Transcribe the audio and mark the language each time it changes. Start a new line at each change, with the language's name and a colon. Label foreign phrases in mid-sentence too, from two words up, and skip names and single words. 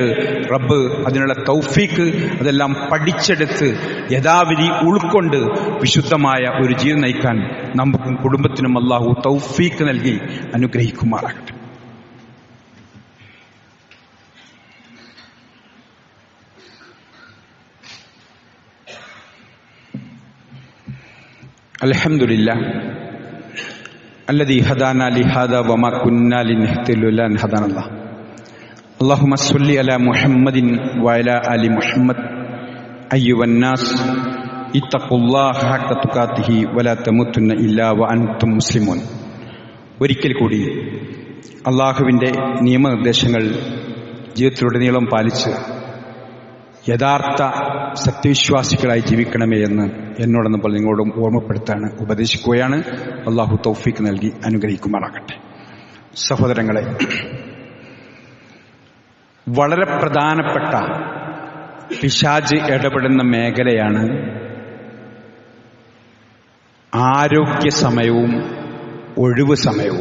Malayalam: റബ്ബ് അതിനുള്ള തൗഫീക്ക് അതെല്ലാം പഠിച്ചെടുത്ത് യഥാവിധി ഉൾക്കൊണ്ട് വിശുദ്ധമായ ഒരു ജീവിതം നയിക്കാൻ നമുക്കും കുടുംബത്തിനും അല്ലാഹു തൗഫീക്ക് നൽകി അനുഗ്രഹിക്കുമാറാകട്ടെ.
Arabic: അൽഹംദുലില്ലാഹ് الذي هدانا لهذا وما كنا لنهتدي لولا أن هدانا الله اللهم صل على محمد وعلى آل محمد أيها الناس اتقوا الله حق تقاته ولا تموتن إلا وأنتم مسلمون.
Malayalam: ഒരിക്കൽ കൂടി അള്ളാഹുവിൻ്റെ നിയമനിർദ്ദേശങ്ങൾ ജീവിതത്തിലുടനീളം പാലിച്ച് യഥാർത്ഥ സത്യവിശ്വാസികളായി ജീവിക്കണമേ എന്ന് എന്നോടെന്നപ്പോൾ നിങ്ങളോടും ഓർമ്മപ്പെടുത്താണ്, ഉപദേശിക്കുകയാണ്. അള്ളാഹു തൗഫീക്ക് നൽകി അനുഗ്രഹിക്കുമാറാകട്ടെ. സഹോദരങ്ങളെ, വളരെ പ്രധാനപ്പെട്ട പിശാച് ഇടപെടുന്ന മേഖലയാണ് ആരോഗ്യ സമയവും ഒഴിവ് സമയവും.